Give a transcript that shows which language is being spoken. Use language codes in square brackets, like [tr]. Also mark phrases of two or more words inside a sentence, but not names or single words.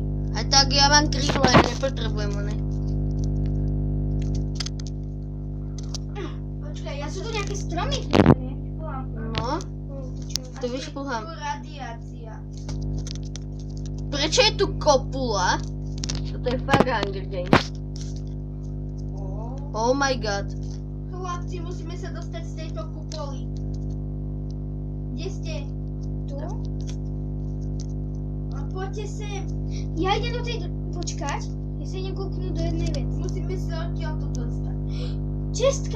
[sk] A tak ja mám krídla, ja nepotrebujem one. Počkaj, ja Sú som tu nejaké stromy? No, to Tu vyšplhám. radiácia. Prečo je tu kopula? Toto je fakt Hunger Games. [en] Oh my god. [sk] Chlapci, musíme sa dostať z tejto kupoly. Kde ste? Tu? A poďte sem. Ja idem do tej... Počkať. Ja sa idem kúknúť do jednej veci. Musíme sa odtiaľto dostať. Čestka!